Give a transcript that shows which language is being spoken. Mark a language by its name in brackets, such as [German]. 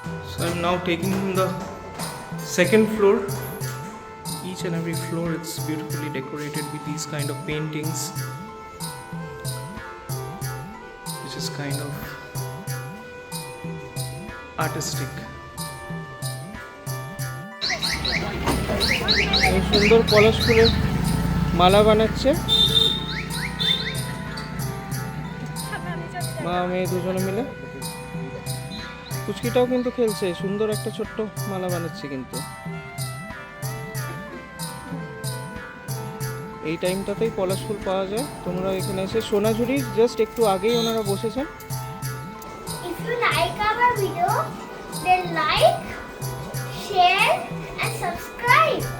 [English] So I'm now taking the second floor. Each and every floor, it's beautifully decorated with these kind of paintings, which is kind of artistic. [Bangla] এই সুন্দর পলাশ ফুলের মালা বানাচ্ছে মা মেয়ে দুজনে মিলে। কুচকিটাও কিন্তু খেলছে, সুন্দর একটা ছোট্ট মালা বানাচ্ছে। কিন্তু এই টাইমটাতেই পলাশ ফুল পাওয়া যায়। তোমরা এখানে এসে, সোনাঝুরির জাস্ট একটু আগেই ওনারা বসেছেন। [English] If you like our video, then like, share and subscribe.